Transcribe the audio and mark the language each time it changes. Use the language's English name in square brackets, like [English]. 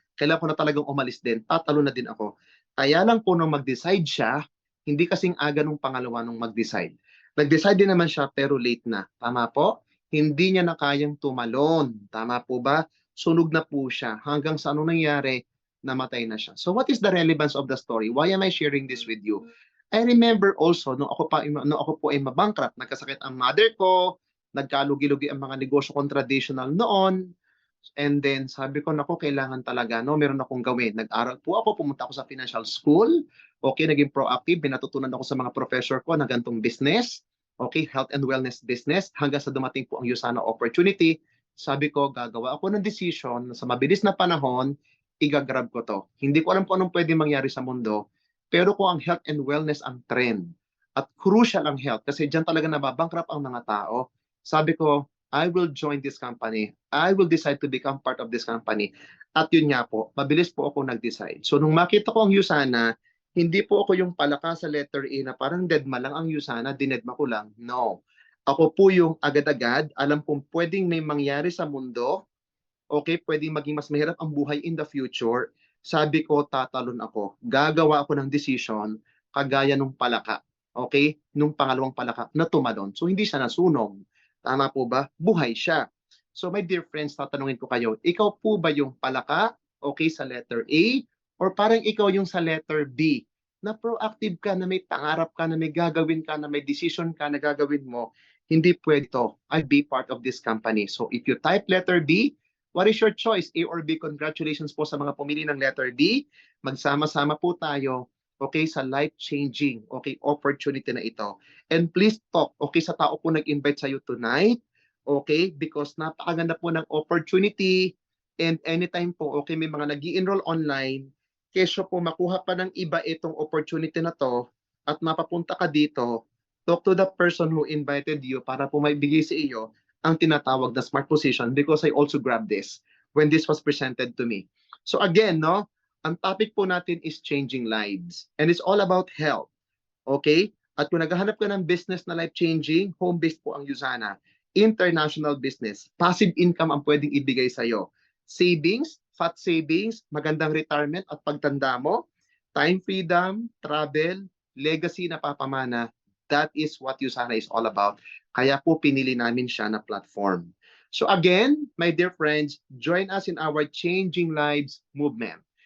[Filipino] Kailangan ko na talagang umalis din. Tatalo na din ako. Kaya lang po nung mag-decide siya, hindi kasing aga nung pangalawa nung mag-decide. Nag-decide din naman siya pero late na. Tama po? Hindi niya na kayang tumalon. Tama po ba? Sunog na po siya. Hanggang sa anong nangyari, namatay na siya. [English] So what is the relevance of the story? Why am I sharing this with you? I remember also, [Filipino] nung ako po ay mabankrupt, nagkasakit ang mother ko, nagkalugi-lugi ang mga negosyo kong traditional noon. And then sabi ko, naku, kailangan talaga, no, meron akong gawin. Nag-aral po ako, pumunta ako sa financial school. Okay, naging proactive, binatutunan ako sa mga professor ko na gantong business. [English] Okay, health and wellness business. [Filipino] Hanggang sa dumating po ang Usana opportunity, sabi ko, gagawa ako ng decision na sa mabilis na panahon, igagrab ko to. Hindi ko alam kung anong pwede mangyari sa mundo, pero kung ang health and wellness ang trend, at crucial ang health, kasi dyan talaga nababankrupt ang mga tao, sabi ko, [English] I will join this company. I will decide to become part of this company. [Filipino] At yun nga po, mabilis po ako nag-decide. So nung makita ko ang Usana, hindi po ako yung palaka sa letter A na parang deadma lang ang Usana, dinedma ko lang. No. Ako po yung agad-agad, alam kong pwedeng may mangyari sa mundo, okay, pwedeng maging mas mahirap ang buhay in the future. Sabi ko, tatalon ako. Gagawa ako ng decision kagaya nung palaka. Okay? Nung pangalawang palaka na tumalon. So hindi siya nasunog. Tama po ba? Buhay siya. [English] So my dear friends, [Filipino] tatanungin ko kayo, ikaw po ba yung palaka, okay, sa letter A? Or parang ikaw yung sa letter B, na proactive ka, na may pangarap ka, na may gagawin ka, na may decision ka na gagawin mo, hindi pwede to. [English] I'll be part of this company. So if you type letter B, what is your choice? A or B? [Filipino] Congratulations po sa mga pumili ng letter D. Magsama-sama po tayo, okay, sa life-changing, okay, opportunity na ito. [English] And please talk, [Filipino] okay, sa tao po nag-invite sa'yo tonight, okay, because napakaganda po ng opportunity. And anytime po, okay, may mga nag-i-enroll online, kesyo po makuha pa ng iba itong opportunity na to at mapapunta ka dito, [English] talk to the person who invited you [Filipino] para po maibigay sa iyo ang tinatawag na smart position [English] because I also grabbed this when this was presented to me. So again, [Filipino] no, ang topic po natin [English] is changing lives and it's all about health. Okay? [Filipino] At kung naghahanap ka ng business na life-changing, home-based po ang Usana. [English] International business. [Filipino] Passive income ang pwedeng ibigay sa iyo. [English] Savings, fat savings, [Filipino] magandang retirement at pagtanda mo, [English] time freedom, travel, legacy na papamana, that is what Usana is all about. [Filipino] Kaya po pinili namin siya na platform. [English] So again, my dear friends, join us in our Changing Lives movement.